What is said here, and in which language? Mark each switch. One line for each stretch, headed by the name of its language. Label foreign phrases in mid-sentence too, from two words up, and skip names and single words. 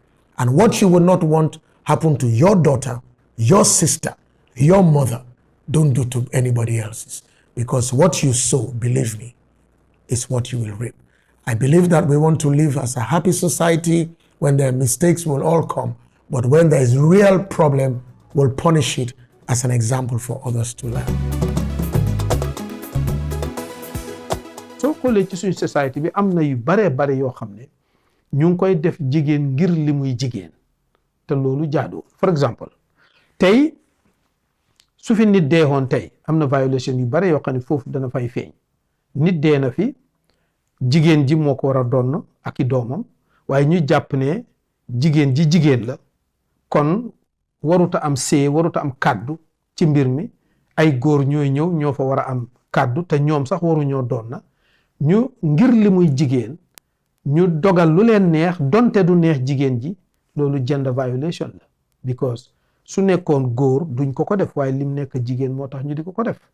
English: And what you would not want happen to your daughter, your sister, your mother, don't do to anybody else's. Because what you sow, believe me, is what you will reap. I believe that we want to live as a happy society when their mistakes will all come. But when there is real problem, we'll punish it as an example for others to learn.
Wolof: soo xoolee ci suñu société bi am na yu bare yoo xam ne ñu ngi koy def jigéen ngir li muy jigéen te loolu jaadu.
English: For example
Wolof: tey su fi nit deewoon tey am na violation yu bare yoo xam ne foofu dana fay feeñ. Nit dee na fi jigéen ji moo ko war a doon ak i doomam waaye ñu jàpp ne jigéen ji jigéen la kon waruta am waruta am kàddu ci mbir mi ay góor ñooy ñëw ñoo fa war a am kàddu te ñoom sax waruñoo doon na ñu ngir li muy jigéen ñu dogal lu leen neex donte du neex jigéen ji loolu
English: gender violation
Wolof: la because su nekkoon góor duñ ko def waaye lim nekk jigéen moo tax ñu di ko def.